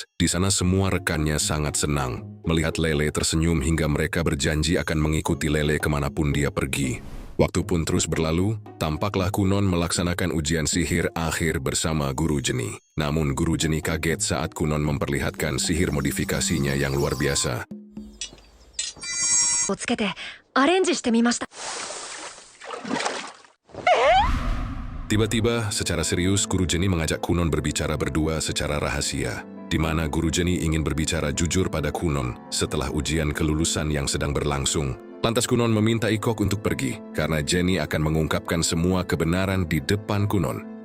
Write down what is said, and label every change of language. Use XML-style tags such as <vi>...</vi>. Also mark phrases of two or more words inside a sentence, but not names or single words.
<id>Di sana semua rekannya sangat senang melihat Lele tersenyum hingga mereka berjanji akan mengikuti Lele kemanapun dia pergi. Waktu pun terus berlalu, tampaklah Kunon melaksanakan ujian sihir akhir bersama Guru Jenny. Namun Guru Jenny kaget saat Kunon memperlihatkan sihir modifikasinya yang luar biasa.</id> <ja>アレンジしてみました。</ja> <id>Tiba-tiba, secara serius, Guru Jenny mengajak Kunon berbicara berdua secara rahasia, di mana Guru Jenny ingin berbicara jujur pada Kunon setelah ujian kelulusan yang sedang berlangsung. Lantas Kunon meminta Ikok untuk pergi, karena Jenny akan mengungkapkan semua kebenaran di depan Kunon.</id>